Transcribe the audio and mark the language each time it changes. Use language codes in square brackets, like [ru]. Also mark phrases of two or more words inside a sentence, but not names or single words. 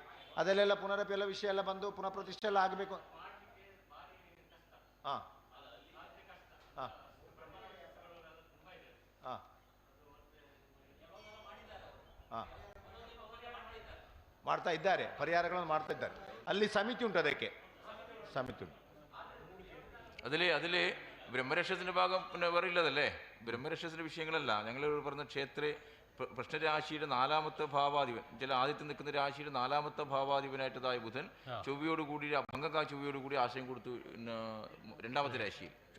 [kn] ಅದಲ್ಲೆಲ್ಲ ಪುನರಪಿ ಎಲ್ಲ ವಿಷಯ ಎಲ್ಲ ಬಂದು ಪುನಃ ಪ್ರತಿಷ್ಠೆ ಎಲ್ಲ ಆಗಬೇಕು. ಹಾಂ ಹಾಂ ಹಾಂ ಹಾಂ ಮಾಡ್ತಾ ಇದ್ದಾರೆ, ಪರಿಹಾರಗಳನ್ನು ಮಾಡ್ತಾ ಇದ್ದಾರೆ. ಅಲ್ಲಿ ಸಮಿತಿ ಉಂಟು, ಅದಕ್ಕೆ ಸಮಿತಿ ಉಂಟು. [ml] അതിലെ ബ്രഹ്മരക്ഷസിന്റെ ഭാഗം പിന്നെ വേറെ ഇല്ലതല്ലേ. ബ്രഹ്മരക്ഷസിന്റെ വിഷയങ്ങളല്ല ഞങ്ങൾ പറഞ്ഞ ക്ഷേത്ര പ്രശ്നരാശിയുടെ 4ാമത്തെ ഭാവാധിപൻ, ചില ആദ്യത്തെ നിൽക്കുന്ന രാശിയുടെ 4ാമത്തെ ഭാവാധിപനായിട്ടതായ ബുധൻ ചൊവ്വയോടുകൂടി ഭംഗക്കാ ചൊവ്വയോടുകൂടി ആശയം കൊടുത്തു 2ാമത്തെ രാശിയിൽ.